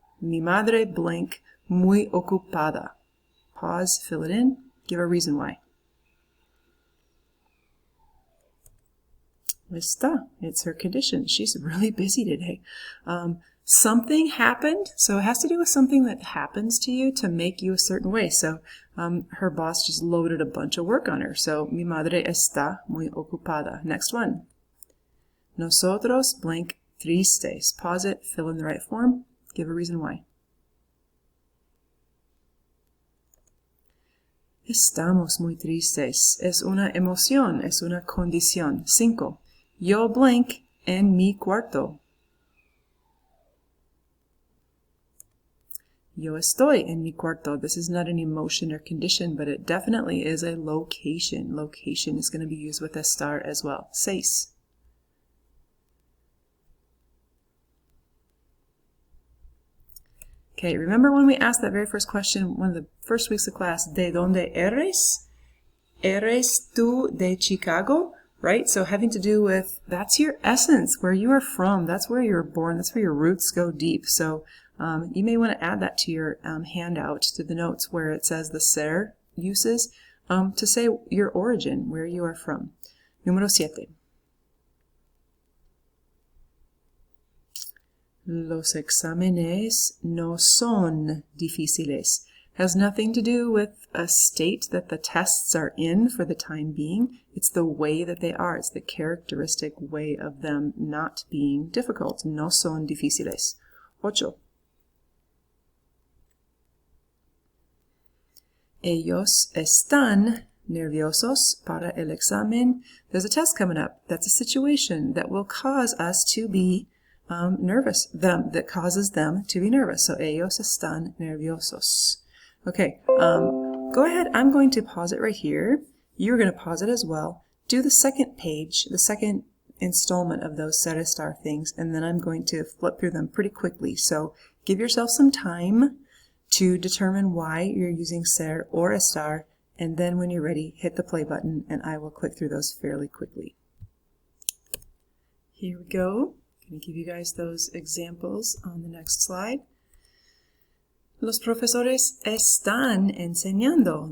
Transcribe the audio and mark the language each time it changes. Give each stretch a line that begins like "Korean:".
Spanish: Mi madre
English: blank
Spanish: muy ocupada.
English: Pause, fill it in, give a reason why.
Spanish: Está.
English: It's her condition. She's really busy today. Something happened, so it has to do with something that happens to you to make you a certain way. So her boss just loaded a bunch of work on her. So
Spanish: mi madre está muy ocupada.
English: Next one.
Spanish: Nosotros
English: blank
Spanish: tristes.
English: Pause it, fill in the right form, give a reason why.
Spanish: Estamos muy tristes. Es una emoción, es una condición. 5. Yo
English: blank
Spanish: en mi cuarto. Yo estoy en mi cuarto.
English: This is not an emotion or condition, but it definitely is a location. Location is going to be used with estar as well. 6. Okay, remember when we asked that very first question, one of the first weeks of class,
Spanish: ¿de dónde eres? ¿Eres tú de Chicago?
English: Right? So having to do with, that's your essence, where you are from. That's where you're born. That's where your roots go deep. So you may want to add that to your handout, to the notes where it says the ser uses, to say your origin, where you are from.
Spanish: Número 7. Los exámenes no son difíciles.
English: Has nothing to do with a state that the tests are in for the time being. It's the way that they are. It's the characteristic way of them not being difficult.
Spanish: No son difíciles. 8. Ellos están nerviosos para el examen.
English: There's a test coming up. That's a situation that will cause us to be nervous, that causes them to be nervous. So
Spanish: ellos están nerviosos.
English: Okay, go ahead. I'm going to pause it right here. You're going to pause it as well. Do the second page, the second installment of those ser estar things, and then I'm going to flip through them pretty quickly. So give yourself some time to determine why you're using ser or estar, and then when you're ready, hit the play button, and I will click through those fairly quickly. Here we go. I'm going to give you guys those examples on the next slide.
Spanish: Los profesores están enseñando.